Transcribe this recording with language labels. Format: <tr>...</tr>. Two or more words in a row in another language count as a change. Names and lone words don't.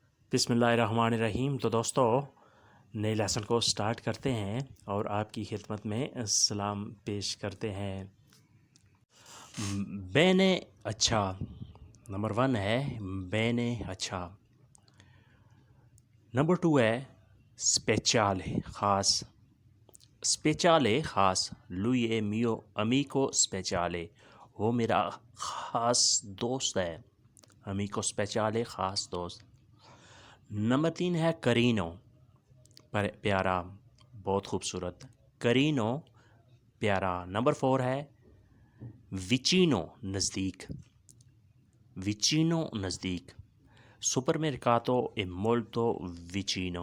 <hi>बिस्मिल्लाहिर्रहमानिर्रहीम। तो दोस्तों, नए लेसन को स्टार्ट करते हैं और आपकी खिदमत में सलाम पेश करते हैं। बेने अच्छा। नंबर 1 है बेने अच्छा। नंबर 2 है स्पेचाले ख़ास। स्पेचाले ख़ास।</hi> <it>lui è mio amico speciale।</it> <hi>वो मेरा ख़ास दोस्त है।</hi> <it>amico speciale</it> <hi>ख़ास दोस्त। नंबर 3 है करीनो, प्यारा, बहुत खूबसूरत। करीनो प्यारा। नंबर 4 है विचिनो, नज़दीक। विचिनो नज़दीक।</hi> <it>supermercato è molto vicino.</it>